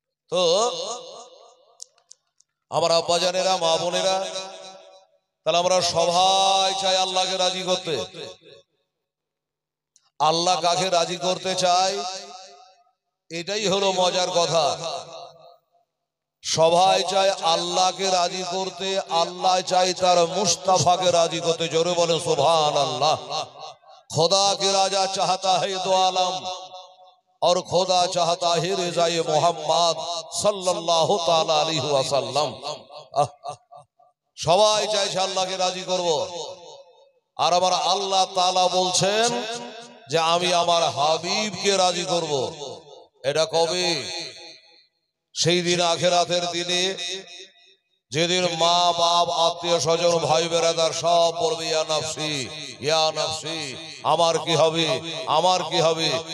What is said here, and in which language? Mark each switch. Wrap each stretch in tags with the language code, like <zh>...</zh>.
<bn>তো আমার আব্বাজানেরা, মা বোনেরা, তাহলে আমরা সবাই চাই আল্লাহকে রাজি করতে। আল্লাহ কাকে রাজি করতে চায়, এটাই হলো মজার কথা। সবাই চায় আল্লাহকে রাজি করতে, আল্লাহ চাই তার মুস্তাফাকে রাজি করতে। জোরে বলেন সুবহানাল্লাহ।</bn> <hi>खुदा के राजा चाहता है दो आलम और खुदा चाहता है रिज़ाए मोहम्मद सल्लल्लाहु ताला अलैहि वसल्लम।</hi> <bn>সবাই চাইছে আল্লাহকে রাজি করব, আর আমার আল্লাহ তাআলা বলছেন যে আমি আমার হাবিবকে রাজি করব। এটা কবে? সেই দিন, আখিরাতের দিনে, যেদিন মা বাপ, আত্মীয় স্বজন, ভাই বেরাদার সব বলবে</bn> <ar>ইয়া নাফসি ইয়া নাফসি,</ar> <bn>আমার কি হবে, আমার কি হবে।</bn>